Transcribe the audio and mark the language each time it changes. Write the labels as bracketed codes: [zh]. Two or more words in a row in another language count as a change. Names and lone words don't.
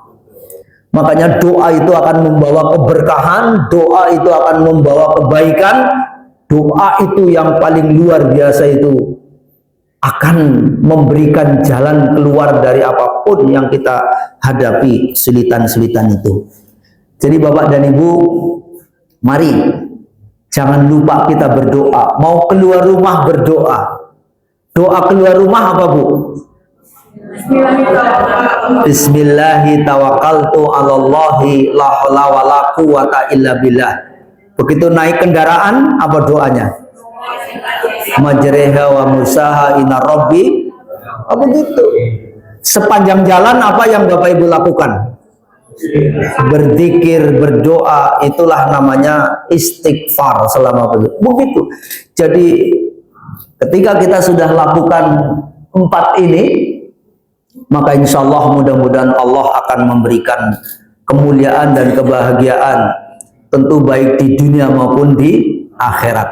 [id] Makanya doa itu akan membawa keberkahan, doa itu akan membawa kebaikan, doa itu yang paling luar biasa itu akan memberikan jalan keluar dari apapun yang kita hadapi, sulitan-sulitan itu. Jadi Bapak dan Ibu, mari jangan lupa kita berdoa. Mau keluar rumah berdoa. Doa keluar rumah apa Bu? [ar] بسم الله توكلت على الله لا حول ولا قوة إلا بالله. [id] Begitu naik kendaraan apa doanya? [ar] مجراها ومرساها إن ربي. [id] Apa gitu? Sepanjang jalan apa yang Bapak Ibu lakukan? Berzikir, berdoa, itulah namanya istighfar selama begitu. Jadi ketika kita sudah lakukan 4 ini, maka [ar] إن شاء الله [id] mudah-mudahan Allah akan memberikan kemuliaan dan kebahagiaan, tentu baik di dunia maupun di akhirat.